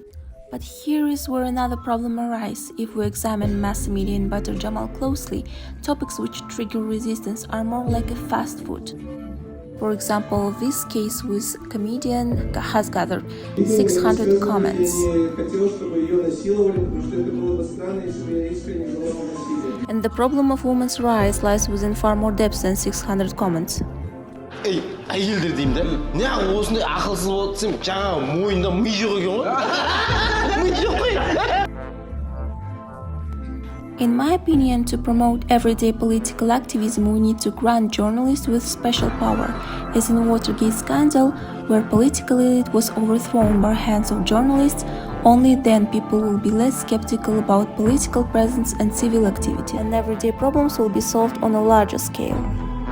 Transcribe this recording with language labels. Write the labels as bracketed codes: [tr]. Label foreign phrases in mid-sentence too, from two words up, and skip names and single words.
[en] But here is where another problem arises. If we examine mass media and Badr Jamal closely, topics which trigger resistance are more like a fast food. For example, this case with comedian has gathered 600 comments. And the problem of women's rights lies within far more depth than 600 comments. [kk] әйелдер деймін да. Неғып осындай ақылсыз болып сен жаңа мойында ми жоқ екен ғой. Ми жоқ қой. [en] In my opinion, to promote everyday political activism, we need to grant journalists with special power, as in Watergate scandal, where political elite was overthrown by hands of journalists. Only then people will be less skeptical about political presence and civil activity, and everyday problems will be solved on a larger scale.